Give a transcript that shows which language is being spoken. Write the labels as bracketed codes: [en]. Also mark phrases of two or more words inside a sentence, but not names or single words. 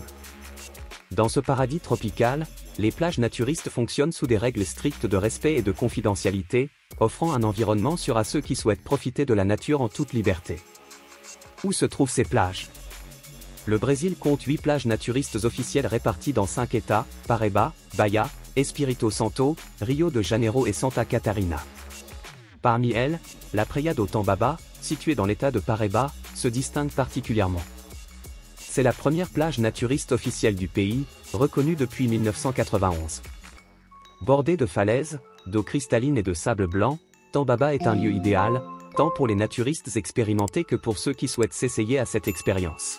[fr] Dans ce paradis tropical, les plages naturistes fonctionnent sous des règles strictes de respect et de confidentialité, offrant un environnement sûr à ceux qui souhaitent profiter de la nature en toute liberté. Où se trouvent ces plages? Le Brésil compte 8 plages naturistes officielles réparties dans 5 États, Paraíba, Bahia, Espírito Santo, Rio de Janeiro et Santa Catarina. Parmi elles, la Praia do Tambaba, située dans l'État de Paraíba, se distingue particulièrement. C'est la première plage naturiste officielle du pays, reconnue depuis 1991. Bordée de falaises, d'eau cristalline et de sable blanc, Tambaba est un lieu idéal, tant pour les naturistes expérimentés que pour ceux qui souhaitent s'essayer à cette expérience.